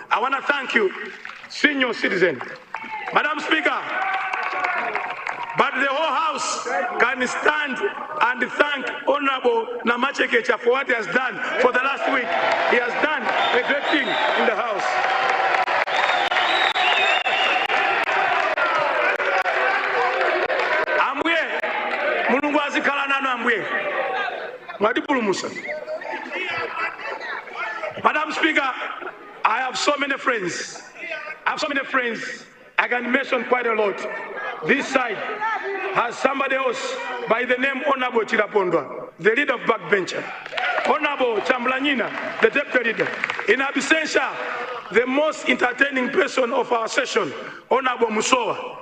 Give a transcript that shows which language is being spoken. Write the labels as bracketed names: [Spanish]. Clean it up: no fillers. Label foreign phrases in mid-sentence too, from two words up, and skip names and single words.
[English] I want to thank you, senior citizen. Madam Speaker, but the whole House can stand and thank Honorable Namachekecha for what he has done for the last week. He has done a great thing in the House. [Nyanja] Amwe, Mulungu azikala nano amwe. Mwadipulu Musa. [English] Madam Speaker, I have so many friends. I can mention quite a lot. This side has somebody else by the name Honorable Chirapondwa, the leader of backbencher. Honorable Chamblanyina, the deputy leader. In absentia, the most entertaining person of our session, Honorable Musowa.